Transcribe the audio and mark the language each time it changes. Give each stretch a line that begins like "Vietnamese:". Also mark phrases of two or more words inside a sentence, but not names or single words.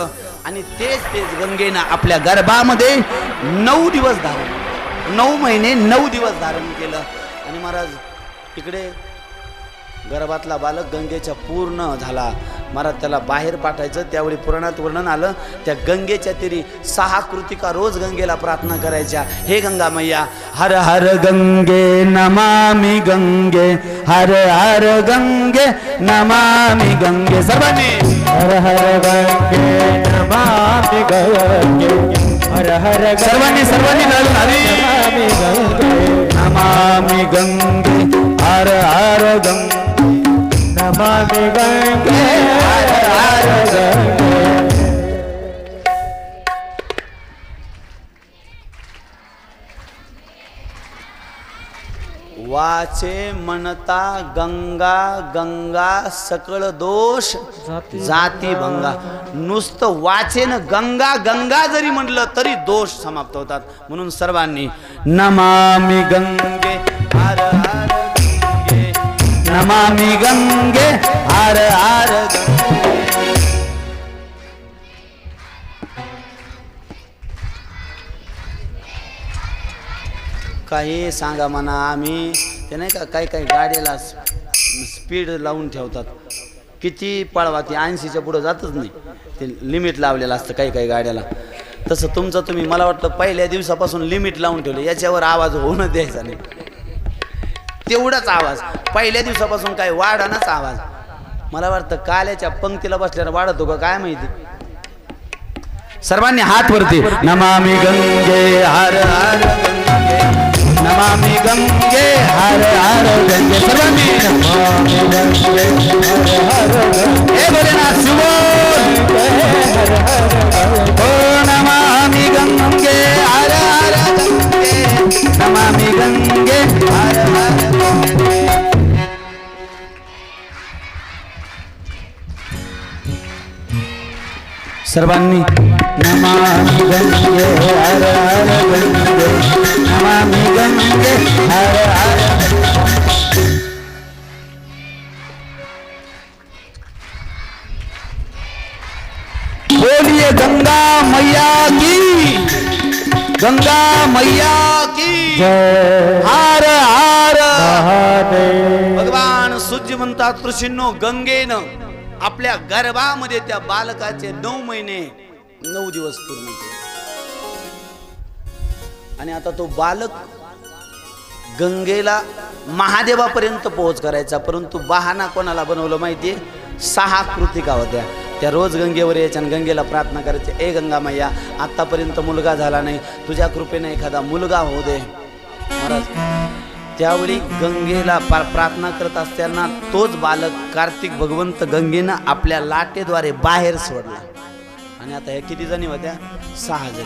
Marathi: आणि तेज गंगेनं आपल्या गर्भामध्ये 9 दिवस धारण, 9 महिने 9 दिवस धारण केलं. आणि महाराज इकडे गर्भातला बालक गंगेच्या पूर्ण झाला. महाराज त्याला बाहेर पाठायचं. त्यावेळी पुराणात वर्णन आलं त्या गंगेच्या तीरी 6 कृतिका रोज गंगेला प्रार्थना करायच्या.
Hindi: हे गंगा मैया हर हर गंगे नमामि गंगे, हर हर गंगे नमामि गंगे. सर्वांनी हर हर गंगे नमामि गंगे, हर हर
Marathi: सर्वांनी मिळून
Hindi: हरी नमामि गंगे हर हर गंगे नमामि गंगे हर हर गंगे
Marathi: वाचे म्हणता गंगा गंगा सकळ दोष जाती भंगा. नुसतं वाचेन गंगा गंगा जरी म्हटलं तरी दोष समाप्त होतात. म्हणून सर्वांनी
Hindi: नमामि गंगे हर हर गंगे नमामि गंगे हर हर गंगे.
Marathi: काही सांगा म्हणा आम्ही ते नाही का काही गाडीला स्पीड लावून ठेवतात. किती पळवा ती 80च्या पुढं जातच नाही. ते लिमिट लावलेलं असतं काही गाड्याला. तसं तुमचं तुम्ही मला वाटतं पहिल्या दिवसापासून लिमिट लावून ठेवलं. याच्यावर आवाज होणं द्यायचा नाही. तेवढाच आवाज पहिल्या दिवसापासून काय वाढानाच आवाज. मला वाटतं काल्याच्या पंक्तीला बसल्यानं वाढतो का काय माहिती. सर्वांनी हात वरती
Hindi: नमामि गंगे हर हर गंगे नमामि गंगे हर हर गंगे. सर्वांनी नमामि गंगे हर हर गंगे. हे भोलेनाथ शिव ओ नमामि गंगे हर हर गंगे नमामि गंगे हर हर गंगे. सर्वांनी नमामि गंगे हर हर गंगे नमामि गंगे हर हर. बोलिए गंगा मैया की गंगा मैया की हर हर महादेव.
Marathi: भगवान सूर्य म्हणतात ऋषींनो गंगेनं आपल्या गर्भामध्ये त्या बालकाचे 9 महिने 9 दिवस पूर्ण केले. आणि आता तो बालक गंगेला महादेवापर्यंत पोहोच करायचा. परंतु बहाणा कोणाला बनवलं माहितीये? 6 कृतिका होत्या. त्या रोज गंगेवर यायच्या आणि गंगेला प्रार्थना करायची. ए गंगा मैया आतापर्यंत मुलगा झाला नाही, तुझ्या कृपेने एखादा मुलगा होऊ दे. महाराज त्यावेळी गंगेला प्रार्थना करत असताना तोच बालक कार्तिक भगवंत गंगेनं आपल्या लाटेद्वारे बाहेर सोडला. आणि आता ह्या किती जणी होत्या? 6 जणी.